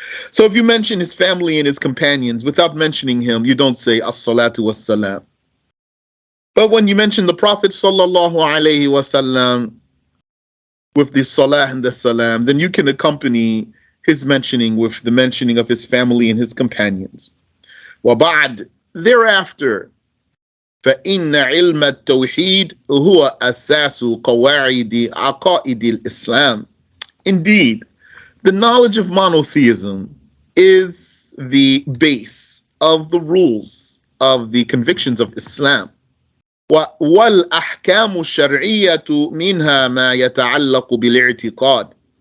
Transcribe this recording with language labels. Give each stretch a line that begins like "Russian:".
English: So if you mention his family and his companions without mentioning him, you don't say as-salatu was-salam. But when you mention the Prophet sallallahu alaihi wasallam with the salah and the salam, then you can accompany his mentioning with the mentioning of his family and his companions.
Arabic: وَبَعْد, thereafter, فَإِنَّ عِلْمَ التَّوْحِيدِ هُوَ أَسَاسُ قَوَاعِدِ عَقَائِدِ الْإِسْلَامِ.
English: Indeed, the knowledge of monotheism is the base of the rules of the convictions of Islam.
Arabic: وَالْأَحْكَامُ الشَّرْعِيَّةُ مِنْهَا مَا يَتَعَلَّقُ بِالْاعْتِقَادِ.